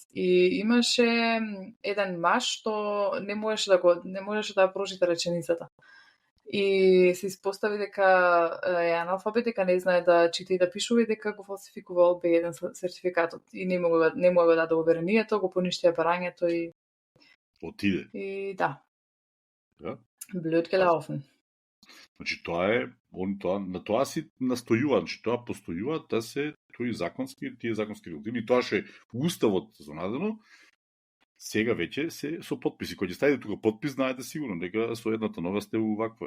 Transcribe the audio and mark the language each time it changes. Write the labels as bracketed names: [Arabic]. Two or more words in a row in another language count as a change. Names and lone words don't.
[Macedonian] И имаше еден маж што не можеше да ја прочита реченицата. И се испостави дека е аналфабет, дека не знае да чита и да пишува и дека го фалсификувал B1 сертификатот. И не му го даде уверението, го поништија барањето и отиде. И да. [German] Ja? Blöd gelaufen. [Macedonian] Значи на тоа си настојува, значи тоа постојува да се тие законски регулативи. И тоа што е уставот занадено, сега веќе се со подписи. Кој ќе стави тука подпис, знаете сигурно дека со едната нога сте уваква.